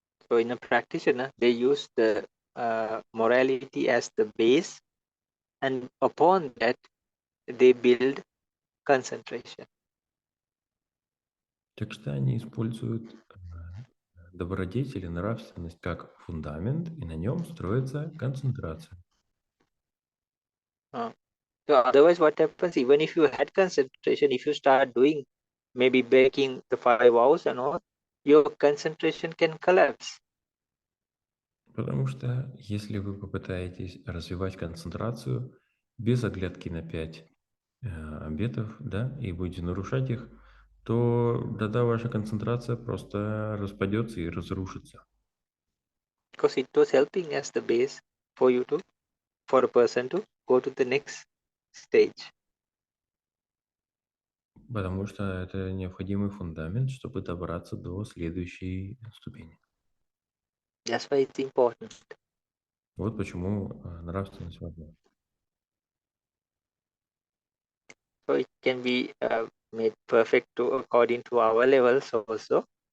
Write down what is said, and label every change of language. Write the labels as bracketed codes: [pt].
[en] So in a practitioner, they use the morality as the base, and upon that they build concentration. [ru] Так что они используют добродетель и нравственность как фундамент, и на нем строится концентрация. [en] So otherwise what happens, even if you had concentration, if you start doing, maybe breaking the 5 vows and all, your concentration can collapse. [ru] Потому что если вы попытаетесь развивать концентрацию без оглядки на 5 обетов, да, и будете нарушать их, то тогда ваша концентрация просто распадется и разрушится. [en] Because it was helping as the base for you to, for a person to go to the next stage. [ru] Потому что это необходимый фундамент, чтобы добраться до следующей ступени. [en] That's why it's important. [ru] Вот почему нравственность важна. [en] So it can be made perfect according to our levels also.